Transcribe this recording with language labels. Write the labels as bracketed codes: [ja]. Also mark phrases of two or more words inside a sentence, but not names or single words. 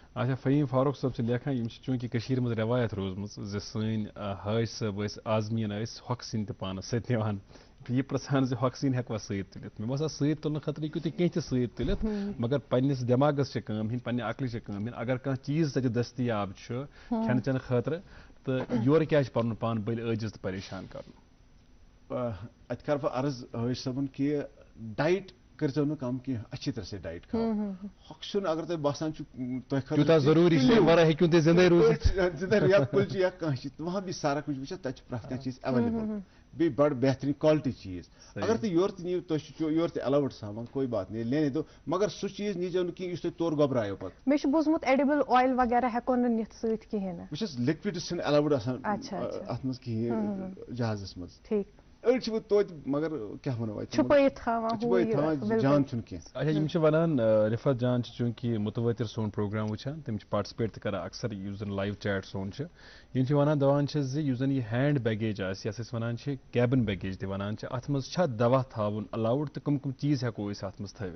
[ks] اچھا فہیٖم فاروق صٲب چھِ لیکھان یِم چھِ چوٗنٛکہِ کٔشیٖرِ منٛز رٮ۪وایت روٗزمٕژ زِ سٲنۍ حٲج صٲب ٲسۍ آزمیٖن ٲسۍ ہۄکھٕ سِنۍ تہِ پانس سۭتۍ نِوان یہِ پرٛژھان زِ ہۄکھٕ سِنۍ ہٮ۪کوا سۭتۍ تُلِتھ مےٚ باسان سۭتۍ تُلنہٕ خٲطرٕ ہیٚکِو تُہۍ کینٛہہ تہِ سۭتۍ تُلِتھ مگر پننِس دٮ۪ماغس چھِ کٲم ہِنٛدۍ پننہِ عقلہِ چھِ کٲم ہِنٛدۍ اگر کانٛہہ چیٖز تَتہِ دٔستیاب چھُ کھٮ۪نہٕ چٮ۪نہٕ خٲطرٕ تہٕ یورٕ کیٛازِ چھُ پنُن پان بٔلۍ عٲجِز تہٕ پریشان کرُن اَتہِ کَرٕ بہٕ عرض حٲج صٲبن کہِ ڈایٹ کٔرۍزیو نہٕ کم کینٛہہ [ur] اچھی طرح سے ڈایٹ کھاو [ks] ہۄکھٕ سیُن اگر تۄہہِ باسان چھُ تۄہہِ خٲطرٕ ضروٗری چھُ ورٲے ہیٚکِو تُہۍ زِندَے روٗزِتھ زِندَے یا کُلچہِ یا کانٛہہ چیٖز [ur] وہاں بھی سارا کُچھ [ks] وٕچھ تَتہِ چھُ پرٛٮ۪تھ کانٛہہ چیٖز ایویلیبل بیٚیہِ بڑٕ بہتریٖن کالٹی چیٖز اگر تُہۍ یورٕ تہِ نِیِو تُہۍ چھُو یورٕ تہِ الاوُڈ سامان [ur] کوئی بات نہیں لینے دو [ks] مگر سُہ چیٖز نیٖزیو نہٕ کینٛہہ یُس تۄہہِ تورٕ گۄبرایو پتہٕ مےٚ چھُ بوٗزمُت ایڈِبل اویل وغیرہ ہٮ۪کو نہٕ نِتھ سۭتۍ کِہینۍ نہٕ وٕچھ حظ لِکوِڈٕس چھِنہٕ الاوُڈ آسان اتھ منٛز کِہینۍ جہازس منٛز أڑۍ چھِ وۄنۍ توتہِ مگر کیٛاہ وَنو چھُپٲیِتھ تھاوان جان چھُنہٕ کینٛہہ اچھا یِم چھِ وَنان رِفت جان چھِ چوٗنٛکہِ مُتوٲتِر سون پروگرام وٕچھان تِم چھِ پاٹسِپیٹ تہِ کران اکثر یُس زن [en] live chat [ks] سون چھُ یِم چھِ وَنان دَپان چھِ زِ یُس زن یہِ [en] hand baggage [ks] آسہِ یَتھ أسۍ وَنان چھِ [en] cabin baggage [ks] تہِ وَنان چھِ اَتھ منٛز چھا دوا تھاوُن الاوُڈ تہٕ کٕم چیٖز ہٮ۪کو أسۍ اَتھ منٛز تھٲوِتھ